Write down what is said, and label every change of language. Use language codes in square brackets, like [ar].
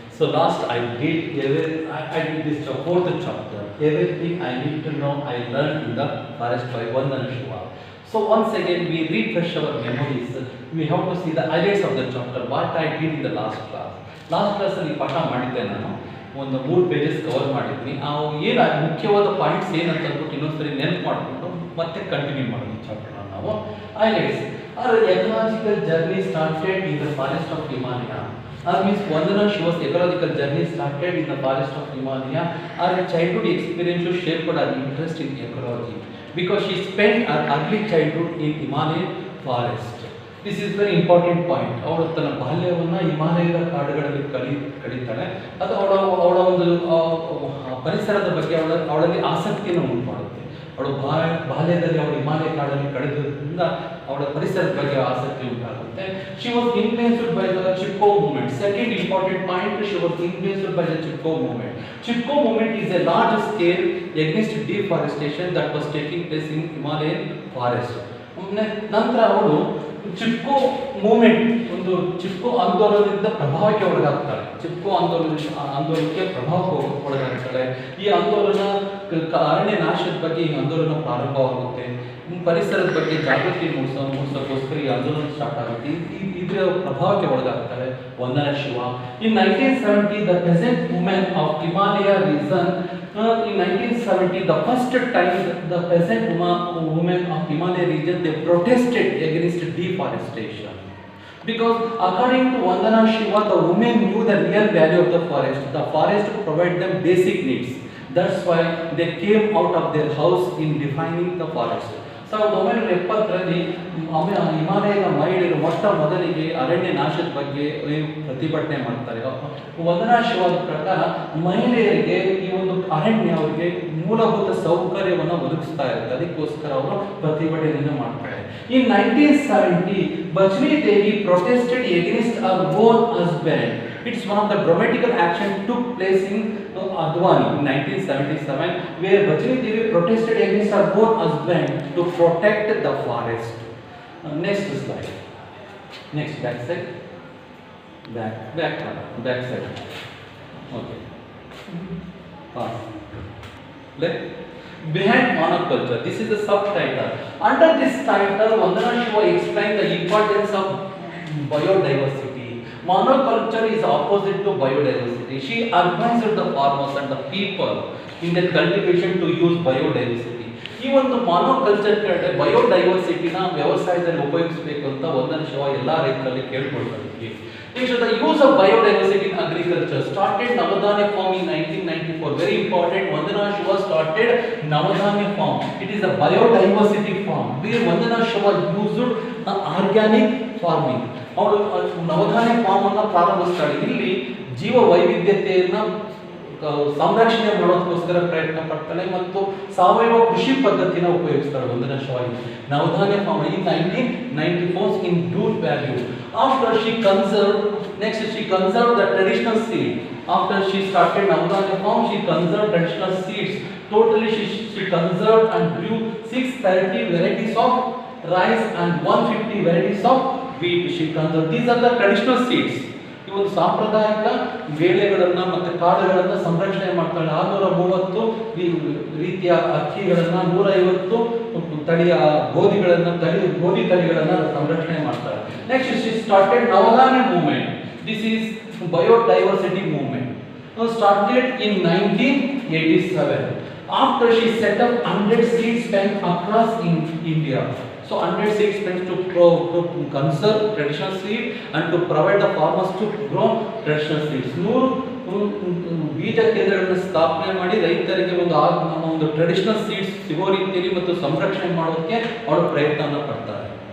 [en] So last I did this fourth chapter. Everything I need to know I learned in the forest by Vandana Shiva. So once again we refresh our memories. We have to see the highlights of the chapter. What I did in the last class. [kn] Last class ಅಲ್ಲಿ ಪಾಠ ಮಾಡಿದ್ದೆ ನಾನು. ಒಂದು 3 pages cover ಮಾಡಿದ್ನಿ. ಏನು ಮುಖ್ಯವಾದ points ಏನಂತ ಅಂದ್ಬಿಟ್ಟು ಇನ್ನೊಂದ್ಸರಿ ನೆನಪು ಮಾಡಿಕೊಂಡು ಮತ್ತೆ ಕಂಟಿನ್ಯೂ ಮಾಡೋದು ಚಾಪ್ಟರ್ನ ನಾವು. [en] Highlights. Our ecological journey started in the forest of Himalaya. Means Vandana Shiva's ecological journey started in the forest of Himalaya. Her childhood experience shaped her interest in ecology because she spent her early childhood in Himalayan forest. This is very important point. [kn] ಅವಳು ತನ್ನ ಬಾಲ್ಯವನ್ನು ಹಿಮಾಲಯದ ಕಾಡುಗಳಲ್ಲಿ ಕಳೀತಾಳೆ. ಅದು ಅವಳ ಒಂದು ಪರಿಸರದ ಬಗ್ಗೆ ಅವಳಲ್ಲಿ ಆಸಕ್ತಿಯನ್ನು ಉಂಟು ಮಾಡುತ್ತೆ. ಅವಳು ಬಾಲ್ಯದಲ್ಲಿ ಅವಳು ಹಿಮಾಲಯ ಕಾಡಲ್ಲಿ ಕಳೆದ್ರಿಂದ ಅವಳ ಪರಿಸರದ ಬಗ್ಗೆ ಆಸಕ್ತಿ ಉಂಟಾಗುತ್ತೆ. [en] She was influenced by the Chipko movement. Second important point, she was influenced by the Chipko movement. Chipko movement is a large scale against deforestation that was taking place in Himalayan forest. [kn] ನಂತರ ಅವಳು Chipko movement ಒಂದು ಚಿಪ್ಕೋ ಆಂದೋಲನದಿಂದ ಪ್ರಭಾವಕ್ಕೆ ಒಳಗಾಗ್ತಾಳೆ. ಚಿಪ್ಕೋ ಆಂದೋಲನಕ್ಕೆ ಪ್ರಭಾವಕ್ಕೆ ಒಳಗಾಗ್ತಾಳೆ. ಈ ಆಂದೋಲನ ಅರಣ್ಯ ನಾಶದ ಬಗ್ಗೆ ಈ ಆಂದೋಲನ ಪ್ರಾರಂಭವಾಗುತ್ತೆ. ಪರಿಸರದ ಬಗ್ಗೆ ಜಾಗೃತಿ ಮೂಡಿಸೋಕ್ಕೋಸ್ಕರ ಈ ಆಂದೋಲನ ಸ್ಟಾರ್ಟ್ ಆಗುತ್ತೆ. ಇದರ ಪ್ರಭಾವಕ್ಕೆ ಒಳಗಾಗ್ತಾಳೆ ವಂದನಾ ಶಿವ. [en] In 1970 the peasant women of Himalaya region in 1970 the first time the peasant women of Himalaya region they protested against deforestation because according to Vandana Shiva the women knew the real value of the forest provide them basic needs. That's why they came out of their house in defining the forest. [kn] 1970ರಲ್ಲಿ ಹಿಮಾಲಯದ ಮಹಿಳೆಯರು ಮೊಟ್ಟ ಮೊದಲಿಗೆ ಅರಣ್ಯ ನಾಶದ ಬಗ್ಗೆ ಪ್ರತಿಭಟನೆ ಮಾಡ್ತಾರೆ. ವಂದನಾ ಶಿವದ ಪ್ರಕಾರ ಮಹಿಳೆಯರಿಗೆ ಈ ಒಂದು ಅರಣ್ಯ ಅವರಿಗೆ ಮೂಲಭೂತ ಸೌಕರ್ಯವನ್ನು ಒದಗಿಸ್ತಾ ಇರುತ್ತೆ. ಅದಕ್ಕೋಸ್ಕರ ಅವರು ಪ್ರತಿಭಟನೆಯನ್ನು ಮಾಡ್ತಾರೆ. [en] In 1970 Bachni Devi protested against her own husband. It's one of the dramatical action took place in Advani in 1977 where Bachni Devi protested against her own husband to protect the forest. Next slide. Next back side. Back side. Okay. Pass. Behind monoculture. This is the subtitle. Under this title, Vandana Shiva explained the importance of biodiversity. Monoculture is opposite to biodiversity. She advised the farmers and the people in their cultivation to use biodiversity. [kn] ಈ ಒಂದು monoculture ಕಡೆ ಬಯೋಡೈವರ್ಸಿಟಿನ ವ್ಯವಸಾಯದಲ್ಲಿ ಉಪಯೋಗಿಸಬೇಕು ಅಂತ ವಂದನಾ ಶಿವ ಎಲ್ಲ ರೈತರಲ್ಲಿ ಕೇಳ್ಕೊಳ್ತಾರೆ. [en] Next, the use of biodiversity in agriculture started Navadanya farm in 1994. Very important. Vandana Shiva started Navadanya farm. It is a biodiversity farm where Vandana Shiva used organic farming. [kn] ಅವಳು ನವಧಾನ್ಯ form ಅನ್ನು ಪ್ರಾರಂಭಿಸ್ತಾಳೆ. ಇಲ್ಲಿ ಜೀವ ವೈವಿಧ್ಯತೆಯನ್ನು ಸಂರಕ್ಷಣೆ ಮಾಡೋದಕ್ಕೋಸ್ಕರ ಪ್ರಯತ್ನ ಪಡ್ತಾಳೆ ಮತ್ತು ಸಾವಯವ ಕೃಷಿ ಪದ್ಧತಿನ ಉಪಯೋಗಿಸ್ತಾಳೆ ವಂದನಾ Shiva. [en] Navadanya farm in 1994 in Dune Valley. After she conserved the traditional seed. After she started Navadanya farm, she conserved traditional seeds. Totally she conserved and grew 630 varieties of rice and 150 varieties of wheat. She conserved. These are the traditional seeds. [kn] ಈ ಒಂದು ಸಾಂಪ್ರದಾಯಿಕ ಬೇಳೆಗಳನ್ನ ಮತ್ತೆ ಕಾಳುಗಳನ್ನ ಸಂರಕ್ಷಣೆ ಮಾಡ್ತಾಳೆ. 630 ರೀತಿಯ ಅಕ್ಕಿಗಳನ್ನ 150 ತಳಿಯ ಗೋಧಿ ತಳಿಗಳನ್ನ ಸಂರಕ್ಷಣೆ ಮಾಡ್ತಾಳೆ. [en] Next she started Navadanya movement. This is biodiversity movement. Started in 1987. After she set up 100 seed banks across in India. So 100 seed banks to conserve traditional seed and to provide the farmers to grow traditional seeds. [kn] 100 ಬೀಜ ಕೇಂದ್ರಗಳನ್ನು ಸ್ಥಾಪನೆ ಮಾಡಿ ರೈತರಿಗೆ ಒಂದು traditional seeds ಸಿಗೋ ರೀತಿಯಲ್ಲಿ ಮತ್ತು ಸಂರಕ್ಷಣೆ ಮಾಡೋದಕ್ಕೆ ಅವರು ಪ್ರಯತ್ನವನ್ನು ಪಡ್ತಾರೆ.